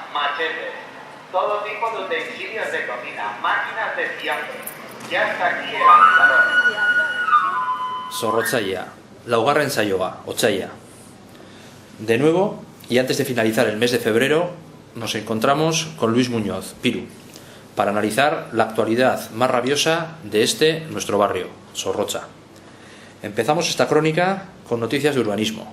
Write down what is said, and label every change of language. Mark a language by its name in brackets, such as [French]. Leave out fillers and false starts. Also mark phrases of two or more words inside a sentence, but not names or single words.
[Spanish] machetes, todo tipo de utensilios de cocina, máquinas de fiambre. Ya está aquí el avisador. [Basque] Zorrotzaia, laugarren saioa, otsaia. [Spanish] De nuevo, y antes de finalizar el mes de febrero, nos encontramos con Luis Muñoz, Piru, para analizar la actualidad más rabiosa de nuestro barrio, Zorrotza. Empezamos esta crónica con noticias de urbanismo.